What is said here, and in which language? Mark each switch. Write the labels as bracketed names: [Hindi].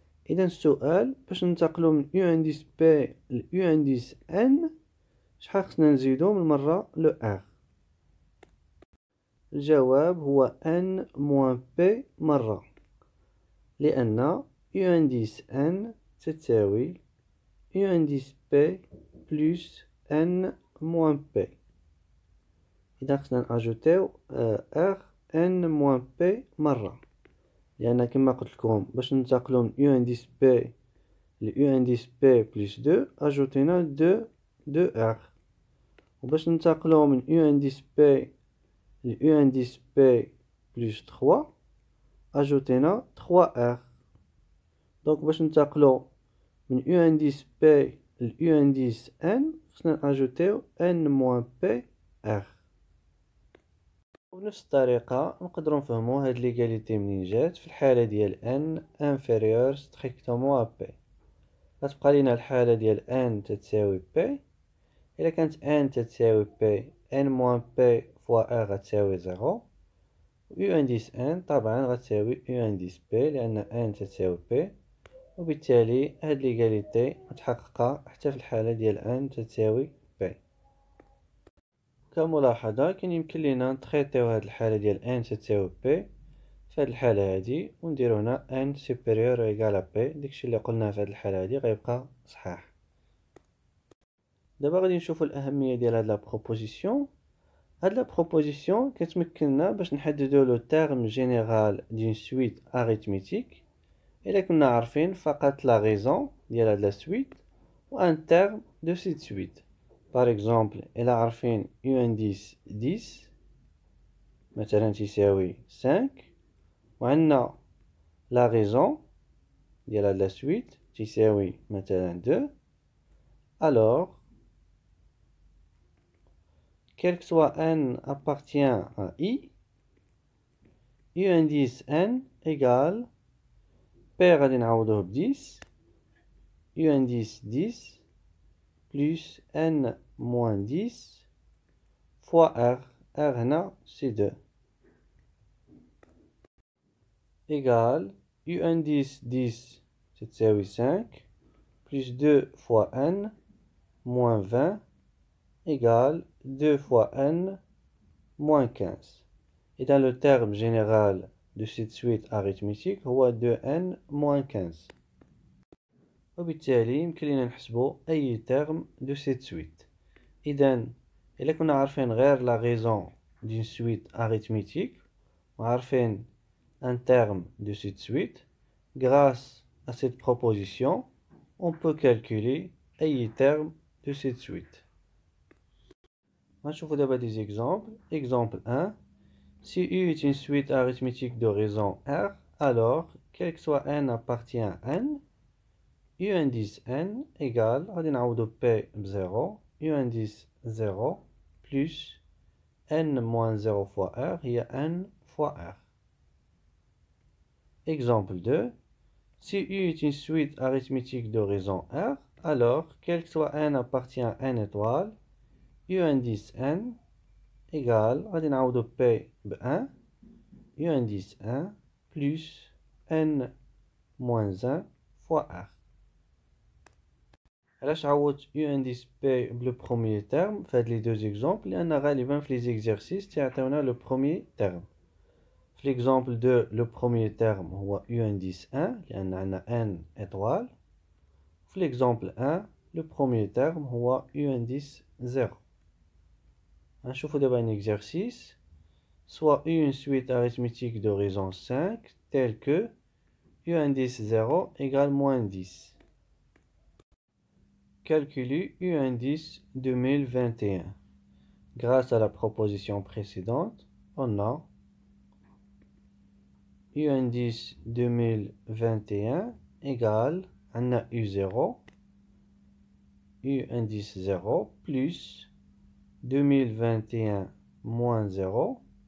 [Arabic] إذا السؤال باش ننتقلو من U indice P ل [French] U indice n [Arabic] شحال خصنا نزيدو من مرة ل R؟ الجواب هو n moins P مرة، لأن U indice n تساوي [French] U indice P plus n moins P. [Arabic] إذا خصنا نأجوتيو R n moins P مرة، لأن كما قلت لكم باش ننتقلو من U indice P ل U indice P plus 2 أجوتينا 2R. وباش ننتقلو من U indice P ل U indice P plus 3 أجوتينا 3R. دونك باش ننتقلو من U indice P ل U indice n خصنا نأجوتيو n moins P R. وبنفس الطريقة نقدرو نفهمو هاد ليغاليتي منين جات في الحالة ديال [French] n inférieur strictement à P. [Arabic] غتبقى لينا الحالة ديال n تتساوي P. إلا كانت n تتساوي P n moins P fois R غتساوي 0. U indice n طبعا غتساوي U indice P لأن n تتساوي P، وبالتالي هاد ليغاليتي متحققة حتى في الحالة ديال n تتساوي P. كملاحظة كان يمكن لينا نتخيطيو هاد الحالة ديال n تتساوي P في هاد الحالة هادي ونديرو هنا [French] n supérieur ou égal à P. [Arabic] داكشي اللي قلناه في هاد الحالة هادي غيبقى صحاح. دابا غادي نشوفو الأهمية ديال هاد لا بروبوزيسيون. [French] هاد لا بروبوزيسيون [Arabic] كتمكننا باش نحددو [French] لو تيرم جينيرال دون سويت اريتميتيك [Arabic] إلا كنا عارفين فقط [French] لا غيزون ديال هاد لا سويت و ان تيرم دو سيت سويت. [Arabic] باغ اكزومبل إلا عارفين U indice 10 مثلا تساوي 5 وعندنا لا غيزون ديال هاد لا سويت تساوي مثلا 2، [French] alors quel que soit n appartient à I, U indice n égale P [Arabic] غادي نعوضوه ب [French] 10 U indice 10 plus n moins 10 fois R. R هنا c'est 2 égale U indice 10 تتساوي 5 plus 2 fois n moins 20 égale 2 fois n moins 15. [Arabic] إذا [French] le terme général de cette suite arithmétique هو 2n moins 15. [Arabic] وبالتالي يمكن لنا نحسبو أي [French] terme de cette suite. [Arabic] إذا إلا كنا عارفين غير [French] la raison d'une suite arithmétique وعارفين un terme de cette suite, grâce à cette proposition on peut calculer أي terme de cette suite. نشوفو دابا des exemples. Exemple 1. Si U est une suite arithmétique de raison R, alors quel que soit n appartient à n, U indice n égale, [Arabic] غادي نعوضو P ب 0, [French] U indice 0 plus n moins 0 fois R هي n fois R. Exemple 2. Si U est une suite arithmétique de raison R, alors quel que soit n appartient à n étoile, U indice n égale, [Arabic] غادي نعوضو P ب 1, [French] U indice 1 plus n moins 1 fois R. [Arabic] علاش عوضت U indice P بلو بروميي تيرم في هاد لي دوز اكزومبل؟ لأن غالبا في لي زيكزارسيس تيعطيونا لو بروميي تيرم. في [French] l'exemple 2 [Arabic] لو بروميي تيرم هو U indice 1 لأن عندنا n étoile. في [French] l'exemple 1 [Arabic] لو بروميي تيرم هو U indice 0. غنشوفو دابا [French] un exercice. Soit U une suite arithmétique de raison 5 telle que U indice 0 égale moins 10. Calcule U indice 2021. Grâce à la proposition précédente, on a U indice 2021 égale, on a U0, U indice 0 plus 2021 moins 0.